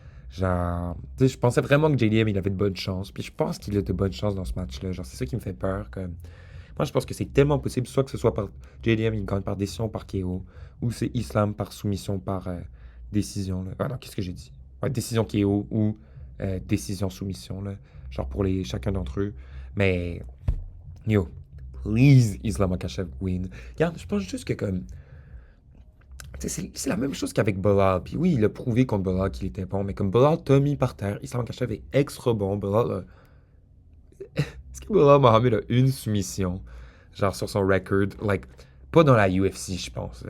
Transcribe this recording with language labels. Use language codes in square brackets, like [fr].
[fr] Genre, tu sais, je pensais vraiment que JDM, il avait de bonnes chances. Puis je pense qu'il a de bonnes chances dans ce match-là. Genre, c'est ça qui me fait peur. Comme... Moi, je pense que c'est tellement possible, soit que ce soit par JDM, il gagne par décision par KO, ou c'est Islam par soumission par décision. Là. Ah non, qu'est-ce que j'ai dit? Ouais, décision KO ou décision soumission, là. Genre pour chacun d'entre eux. [en] Mais, yo, please, Islam Makhachev win. [fr] Regarde, je pense juste que comme c'est la même chose qu'avec Belal. Puis oui, il a prouvé contre Belal qu'il était bon, mais comme Belal t'a mis par terre, Islam Makhachev est extra bon. Est-ce que Belal Mohamed a une soumission, genre sur son record, like, pas dans la UFC, je pense.